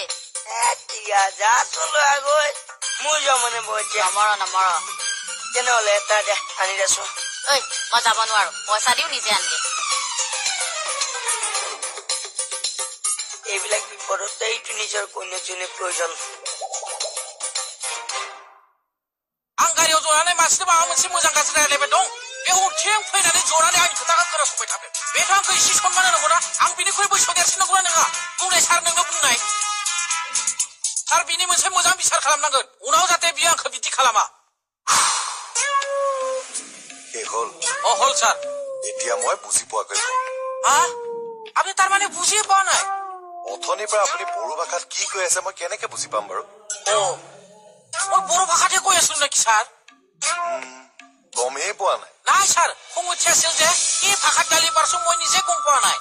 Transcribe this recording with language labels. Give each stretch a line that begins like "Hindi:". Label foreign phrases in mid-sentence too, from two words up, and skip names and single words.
Assamese: যাচোন লৈ আগৈ মোৰ যাওঁ মানে মই এতিয়া নমৰ তেনেহলে এটা দে আনি দেচোন ঐ মই যাব নোৱাৰো পইচা দিও নিজে আনি দে এইবিলাক বিপদতে এইটো নিজৰ কন্যাজনীৰ प्रयोजन
Bodo: आं गारियाव जनानै मानसिनो माबा मोनसे मोजां गाज्रि रायलायबाय दं बे उथिं फैनानै जनानै आंनि खोथाखौ खोनासंबाय थादों बेथ' आंखौ एसे सनमान होनांगौना आं बिनिख्रुइ बैसोआव देरसिन नंगौना नङा बुंनाय सार नोंनो बुंनाय सार बिनि मोनसे मोजां बिसार खालामनांगोन उनाव जाहाथे बियो आंखौ बिदि खालामा हल सार
Assamese: এতিয়া মই বুজি পোৱা গৈছো আপনি তাৰ মানে বুজিয়ে পোৱা নাই অথনিৰ পৰা আপুনি বড়ো ভাষাত কি কৈ আছে মই কেনেকে বুজি পাম বাৰু মই বড়ো ভাষাতে কৈ আছো নেকি ছাৰ গমেই পোৱা নাই নাই ছাৰ খং উঠি আছিল যে কি ভাষাত গালি পাৰিছো মই নিজে গম পোৱা নাই